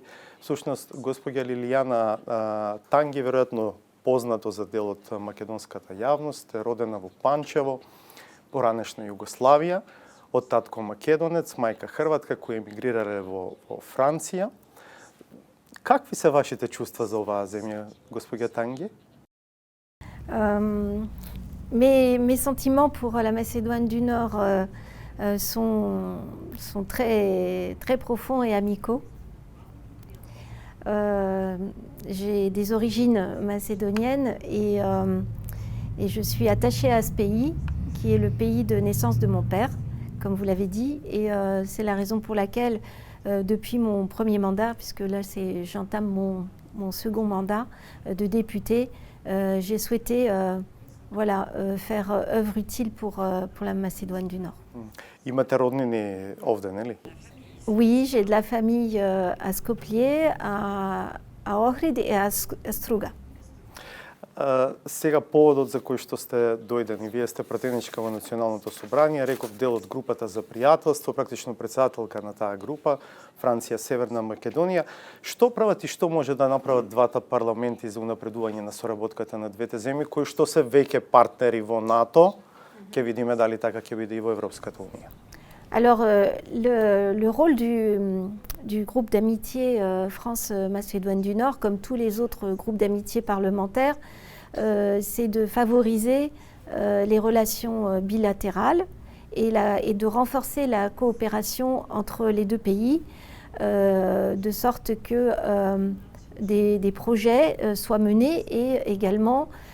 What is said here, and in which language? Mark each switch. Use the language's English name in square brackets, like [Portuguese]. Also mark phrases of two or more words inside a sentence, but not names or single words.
[Macedonian] Всушност, господја Лилијана Танги, веројатно познато за дел од македонската јавност, е родена во Панчево, поранешна Југославија, од татко македонец, мајка хрватка, кои емигрирале во Франција. Какви се вашите чувства за оваа земја, господја Танги? [French] Mes sentiments pour la Macédoine du Nord sont très profonds et amicaux. J'ai des origines macédoniennes et je suis attachée à ce pays, qui est le pays de naissance de mon père, comme vous l'avez dit. Et c'est la raison pour laquelle, depuis mon premier mandat, puisque là j'entame mon second mandat de député, j'ai souhaité faire œuvre utile pour la Macédoine du Nord. [Macedonian] Имате роднини овде, нели? [French] Oui, j'ai de la famille à Skopje, à Ohrid et à Struga. [Macedonian] Сега поводот за кој што сте дојдени, вие сте пратеничка во Националното собрание, реков дел од групата за пријателство, практично председателка на таа група, Франција, Северна Македонија. Што прават и што може да направат двата парламенти за унапредување на соработката на двете земји, кои што се веќе партнери во НАТО? Ќе видиме дали така ќе биде и во Европската Унија. [French] Alors, le rôle du groupe d'amitié France-Macédoine du Nord, comme tous les autres groupes d'amitié parlementaires, c'est de favoriser les relations bilatérales et de renforcer la coopération entre les deux pays, de sorte que des projets soient menés et également